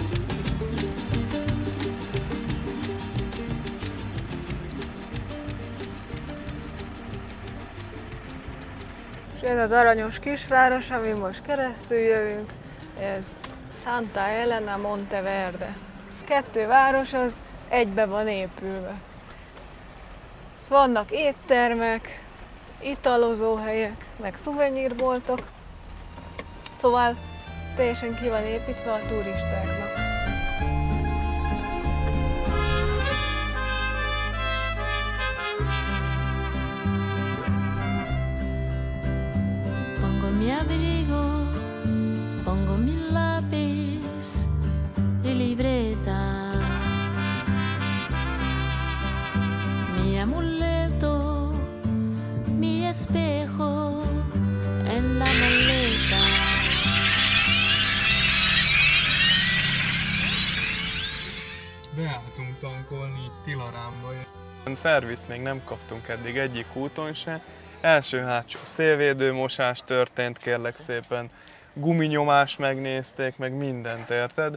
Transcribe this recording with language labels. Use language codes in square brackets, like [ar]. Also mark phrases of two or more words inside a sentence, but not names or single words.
[hu] És ez az aranyos kisváros, amin most keresztül jövünk, ez Santa Elena Monteverde. 2 város az egybe van épülve. Vannak éttermek, italozó helyek, meg szuvenírboltok, szóval teljesen ki van építve a turistáknak. [es] Pongo mi abrigo, pongo mi lápiz y libreta, mi amuleto, mi espejo en la maleta. [hu] Beálltunk tankolni itt Tilaránba. Szervizt még nem kaptunk eddig egyik úton se. Első-hátsó szélvédőmosás történt, kérlek szépen. Guminyomás megnézték, meg mindent, érted?